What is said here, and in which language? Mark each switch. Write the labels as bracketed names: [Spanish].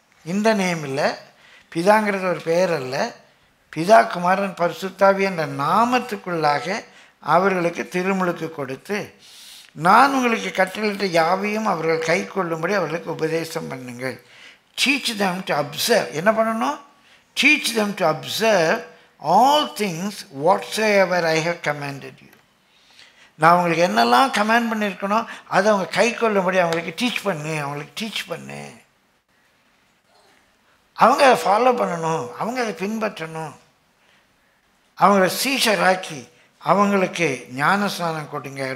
[Tamil] இந்த நேம் இல்லை, பிதாங்கிறது ஒரு பெயர் அல்ல, பிதாகுமாரன் பரிசுத்தாவி என்ற நாமத்துக்குள்ளாக அவர்களுக்கு திருமுழுக்கு கொடுத்து, நான் உங்களுக்கு கட்டளையிட்ட யாவையும் அவர்கள் கை கொள்ளும்படி அவர்களுக்கு உபதேசம் பண்ணுங்கள். [English] Teach them to observe. [Tamil] என்ன பண்ணணும்? [English] Teach them to observe all things whatsoever I have commanded you. [Tamil] நான் அவங்களுக்கு என்னெல்லாம் கமாண்ட் பண்ணியிருக்கணும் அதை அவங்க கை கொள்ளும்படி அவங்களுக்கு டீச் பண்ணு. அவங்க அதை ஃபாலோ பண்ணணும், அவங்க அதை பின்பற்றணும். அவங்கள சீஷராக்கி அவங்களுக்கு ஞானஸ்நானம் கொடுங்க.